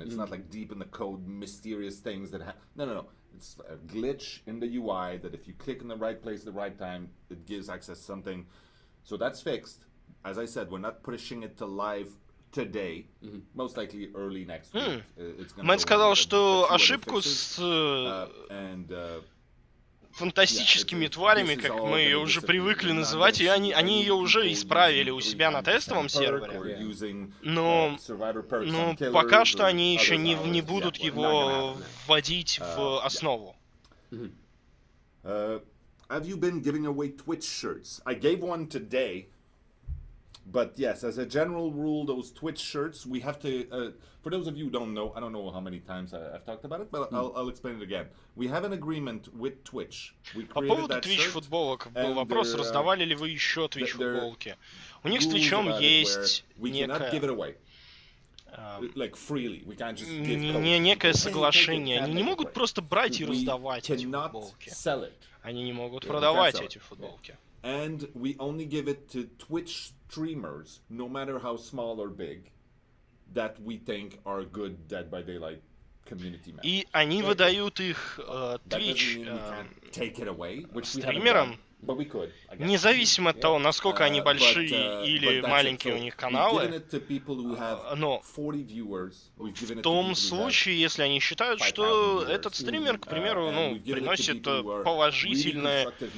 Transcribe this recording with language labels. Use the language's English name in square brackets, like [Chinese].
[English] It's not like deep in the code, mysterious things that no. It's a glitch in the UI that if you click in the right place at the right time, it gives access to something. So that's fixed. As I said, we're not pushing it to live today. Most likely early next week. [Russian] Мэтт сказал, что ошибку с фантастическими тварями, как мы ее уже привыкли называть, и они ее уже исправили у себя на тестовом сервере. Но пока что они еще не будут его вводить в основу. [English] Have you been giving away Twitch shirts? I gave one today. But yes, as a general rule, those Twitch shirts, we have to, for those of you who don't know, I don't know how many times I've talked about it, but I'll explain it again. We have an agreement with Twitch. [Russian] По поводу Twitch-футболок был вопрос, раздавали ли вы еще Twitch-футболки. У них с Твичом есть некое соглашение. Они не могут просто брать и раздавать эти футболки. Они не могут продавать эти футболки. [English] And we only give it to Twitch streamers, no matter how small or big, that we think are good Dead by Daylight community members. [Russian] И они выдают их Twitch стримерам, независимо от того, насколько они большие или маленькие у них каналы, но в том случае, если они считают, что этот стример, к примеру, приносит положительное